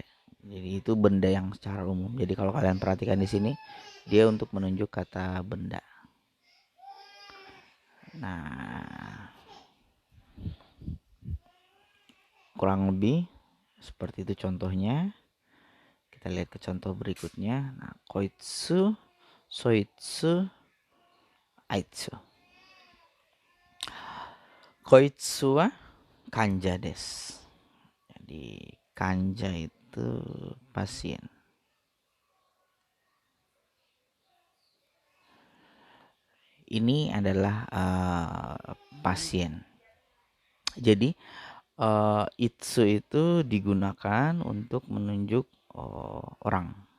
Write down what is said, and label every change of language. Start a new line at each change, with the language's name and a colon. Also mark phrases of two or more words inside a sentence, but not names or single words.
Indonesian: Jadi itu benda yang secara umum. Jadi kalau kalian perhatikan di sini, dia untuk menunjuk kata benda. Nah, kurang lebih seperti itu contohnya. Kita lihat ke contoh berikutnya. Nah,
Japanese: koitsu, soitsu, aitsu. Koitsu wa kanja desu.
Indonesian: Jadi kanja itu pasien. Ini adalah pasien. Jadi itsu itu digunakan untuk menunjuk orang.